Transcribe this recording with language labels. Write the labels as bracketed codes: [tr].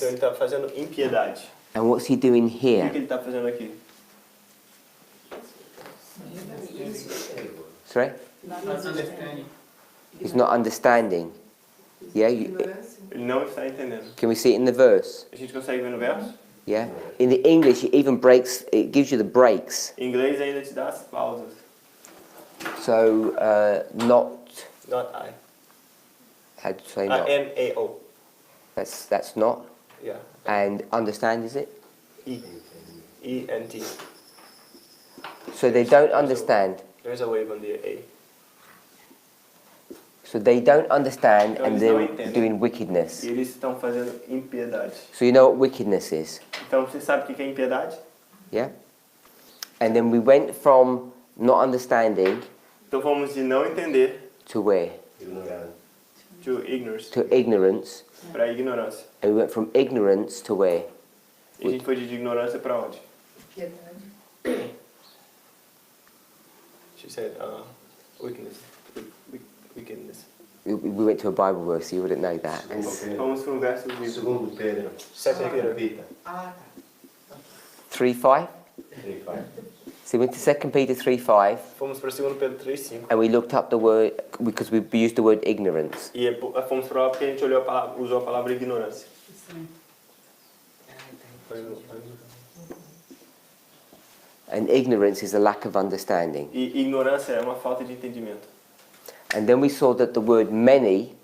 [pt] Então, ele está fazendo impiedade. [en] And what's he doing [pt] O que [en] here? [pt] ele está fazendo aqui? [en] Sorry? Not Not understanding. understanding. He's not understanding. Yeah, [pt] Ignorância. Ele não está entendendo. [en] can we see it in the verse? [pt] A gente consegue ver no verso? [en] Yeah. In the English, it even breaks. It gives you the breaks. [pt] Em inglês ainda te dá as pausas. [en] So not. Not I. How to say not? N-A-O. That's not. Yeah. And understand, is it? E. E-N-T. So they don't understand. There's a wave on the A. So they don't understand, [pt] Então [en] and [pt] eles não [en] they're [pt] entendem. [en] doing wickedness. [pt] E eles estão fazendo impiedade. [en] So you know what wickedness is? [pt] Então você sabe o que é impiedade? [en] Yeah. And then we went from not understanding [pt] Então vamos de não entender [en] to where? to ignorance. To ignorance. [pt] Para ignorância. [en] And we went from ignorance to where? [pt] E a gente foi de ignorância para onde? Piedade. [en] She said weakness. Wickedness. We went to a Bible verse. You wouldn't know that. [pt] Vamos para um verso do livro. Segundo Pedro, 7 Ah, tá. 3:5. 3:5. [en] So we went to 2 Peter 3:5, [pt] Fomos para 2 Pedro 3:5. [en] and we looked up the word because we used the word ignorance. [pt] E fomos para lá porque a gente olhou a palavra, usou a palavra ignorância. [en] And ignorance is a lack of understanding. [pt] E ignorância é uma falta de entendimento. [en] And then we saw that the word many